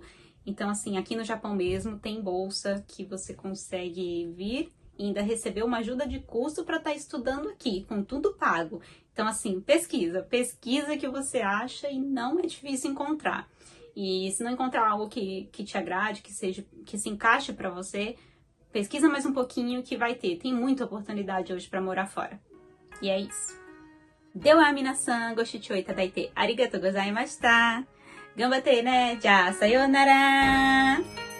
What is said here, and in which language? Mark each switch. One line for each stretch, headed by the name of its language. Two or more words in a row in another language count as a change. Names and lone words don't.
Portuguese: Então, assim, aqui no Japão mesmo tem bolsa que você consegue vir e ainda receber uma ajuda de custo para estar estudando aqui, com tudo pago. Então, assim, pesquisa que você acha e não é difícil encontrar. E se não encontrar algo que te agrade, que se encaixe para você, pesquisa mais um pouquinho que vai ter. Tem muita oportunidade hoje para morar fora. E é isso.
Japanese: では皆さんご視聴いただいてありがとうございました. 頑張ってね. Já, sayonara!